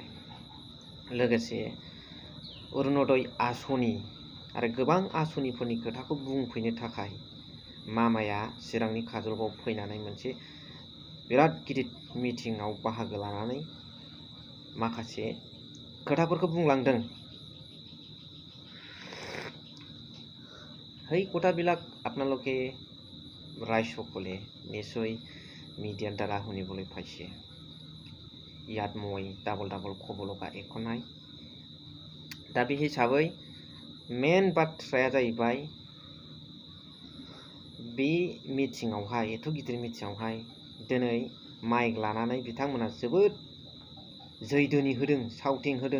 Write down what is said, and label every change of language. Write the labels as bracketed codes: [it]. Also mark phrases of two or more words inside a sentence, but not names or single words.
[brx] लोगोसे अरुणोदय आसनि आरो गोबां आसनिफोरनि खोथाखौ बुंफैनो थाखाय मामाया चिरांनि काजलगावआव फैनानै मोनसे बिराद गिदिर मिटिङाव बाहागो लानानै माखासे खोथाफोरखौ बुंलांदों। [as] সেই কথাবিলাক আপোনালোকে ৰাইজসকলে নিশ্চয় মিডিয়াৰ দ্বাৰা শুনিবলৈ পাইছে। ইয়াত মই ডাবল ক'ব লগা একো নাই। [brx] दा बे हिसाबै मेन बाथ्राया जाहैबाय बे मिटिङावहाय, एथ' गिदिर मिटिङावहाय दिनै माइक लानानै बिथांमोना जोबोद जैधोनि होदों, साउटिं होदों।